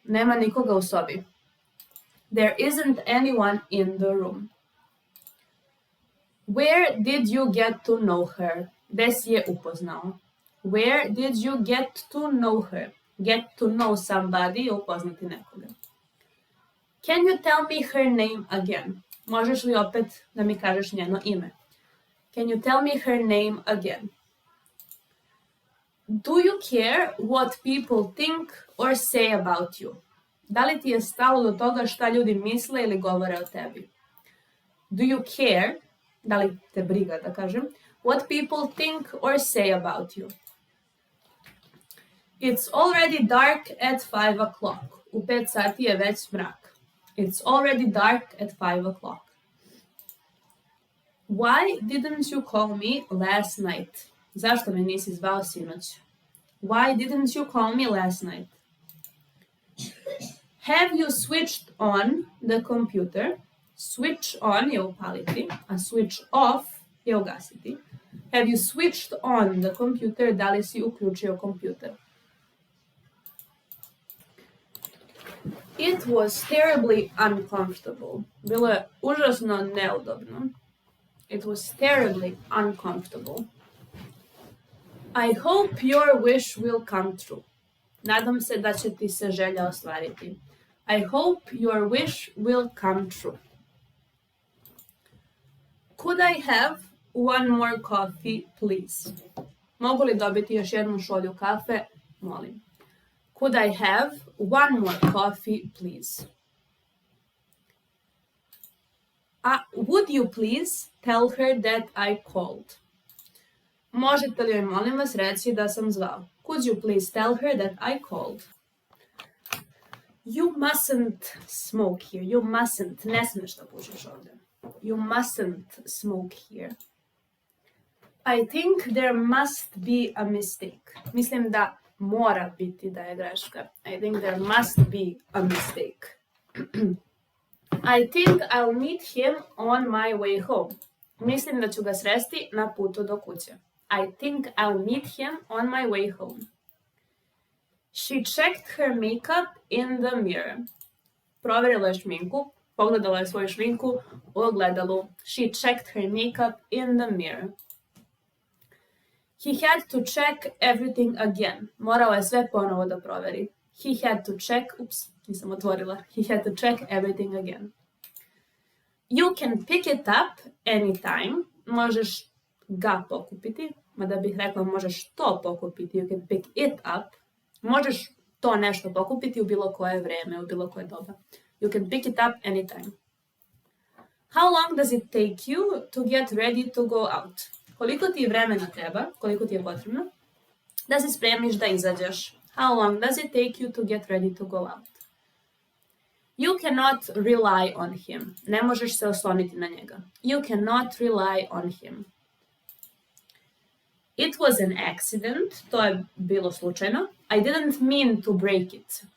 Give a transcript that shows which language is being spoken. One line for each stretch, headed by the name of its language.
Serbian: Nema nikoga u sobi.
English: There isn't anyone in the room. Where did you get to know her?
Serbian: Gde si je upoznao?
English: Where did you get to know her? Get to know somebody
Serbian: je upoznati nekoga.
English: Can you tell me her name again?
Serbian: Možeš li opet da mi kažeš njeno ime?
English: Can you tell me her name again? Do you care what people think or say about you?
Serbian: Da li ti je stalo do toga šta ljudi misle ili govore o tebi?
English: Do you care,
Serbian: da li te briga da kažem,
English: what people think or say about you? It's already dark at 5 o'clock.
Serbian: U 5 sati je već mrak.
English: It's already dark at 5 o'clock. Why didn't you call me last night?
Serbian: Zašto me nisi zvao sinoć?
English: Why didn't you call me last night? Have you switched on the computer? Switch on
Serbian: je upaliti, a
English: switch off
Serbian: je ugasiti.
English: Have you switched on the computer?
Serbian: Da li si uključio kompjuter?
English: It was terribly uncomfortable.
Serbian: Bilo je užasno neudobno.
English: It was terribly uncomfortable. I hope your wish will come true.
Serbian: Nadam se da će ti se želja ostvariti.
English: I hope your wish will come true. Could I have one more coffee, please?
Serbian: Mogu li dobiti još jednu šolju kafe? Molim.
English: Could I have one more coffee, please? Would you please tell her that I called?
Serbian: Možete li joj, molim vas, reći da sam zvao?
English: Could you please tell her that I called? You mustn't smoke here. You mustn't.
Serbian: Ne smiješ da pušiš ovdje.
English: You mustn't smoke here. I think there must be a mistake.
Serbian: Mislim da mora biti da je greška.
English: I think there must be a mistake. I think I'll meet him on my way home.
Serbian: Mislim da ću ga sresti na putu do kuće.
English: I think I'll meet him on my way home. She checked her makeup in the mirror.
Serbian: Proverila je šminku, pogledala je svoju šminku u ogledalu.
English: She checked her makeup in the mirror. He had to check everything again.
Serbian: Morao je sve ponovo da proveri.
English: He had to check,
Serbian: nisam otvorila.
English: He had to check everything again. You can pick it up anytime.
Serbian: Možeš ga pokupiti, mada bih rekla možeš to pokupiti.
English: You can pick it up.
Serbian: Možeš to nešto pokupiti u bilo koje vreme, u bilo koje doba.
English: You can pick it up anytime. How long does it take you to get ready to go out?
Serbian: Koliko ti vremena treba, koliko ti je potrebno, da se spremiš da izađeš?
English: How long does it take you to get ready to go out? You cannot rely on him.
Serbian: Ne možeš se osloniti na njega.
English: You cannot rely on him. It was an accident.
Serbian: To je bilo slučajno.
English: I didn't mean to break it.